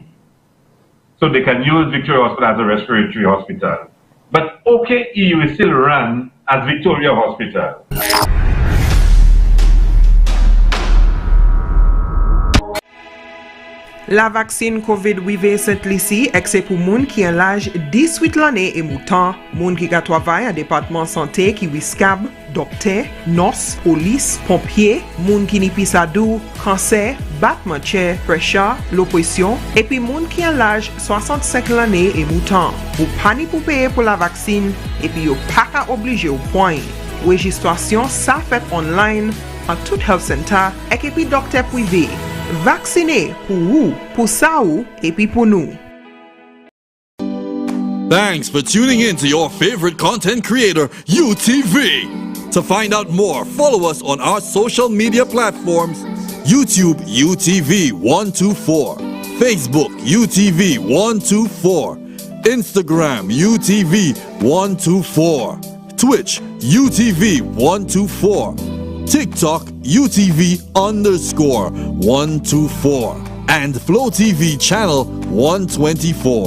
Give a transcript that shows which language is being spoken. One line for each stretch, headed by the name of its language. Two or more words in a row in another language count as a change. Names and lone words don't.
English: So they can use Victoria Hospital as a respiratory hospital. But OKEO is still run as Victoria Hospital.
Saint Lucian Creole French: La vaccine COVID-19 Saint-Lucie, ekse pou moun ki an l'âge 18 l'année et moutan, moun ki ka travay an département santé ki wiskab, dokter, nos, polis, pompier, moun ki ni pisadou, kanser, batman chè, presha, l'oppression, epi moun ki an l'âge 65 l'année et moutan. Ou pa ni pou paye pou la vaccine, epi yo pa ka oblige ou point. Registrasyon sa fèt online an tout
English: health center
Saint Lucian Creole French: ek epi dokter privé. Vacciner pour vous, pour ça ou, et puis pour nous.
English: Thanks for tuning in to your favorite content creator, UTV. To find out more, follow us on our social media platforms: YouTube UTV124, Facebook UTV124, Instagram UTV124, Twitch UTV124, TikTok UTV_124, and Flow TV channel 124.